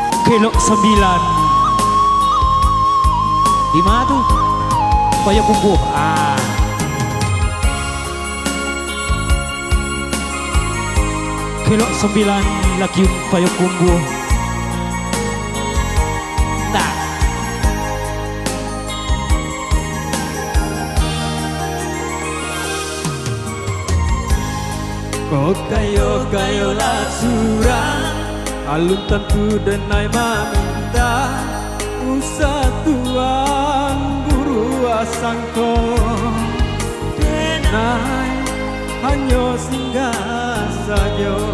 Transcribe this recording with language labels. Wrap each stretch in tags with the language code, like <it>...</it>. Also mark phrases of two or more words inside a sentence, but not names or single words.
<id>Kelok 9. Di mana tuh? Payakumbuh. Kelok 9 lagi Payakumbuh. Nah.</id> <min>Kau kayo lah surang, alun tentu denai maminta, usah tuan guru asangko, denai hanya singgah saja.</min>